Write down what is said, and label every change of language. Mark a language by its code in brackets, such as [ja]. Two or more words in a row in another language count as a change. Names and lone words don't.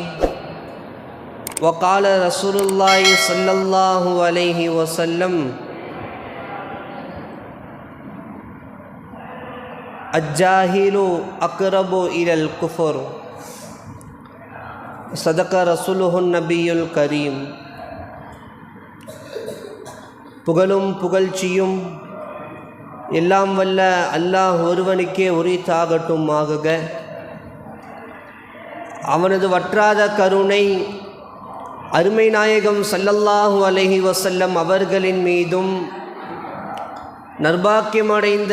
[ar] وقال رسول الله صلى الله عليه وسلم: الجاهل أقرب إلى الكفر. صدق رسوله النبي الكريم. [ta] புகழும் புகழ்ச்சியும் எல்லாம் வல்ல அல்லாஹ் ஒருவனுக்கே உரித்தாகட்டுமாகுக. அவனது வற்றாத கருணை அருமை நாயகம் [ar] صلى الله عليه وسلم [ta] அவர்களின் மீதும் நற்பாக்கியமடைந்த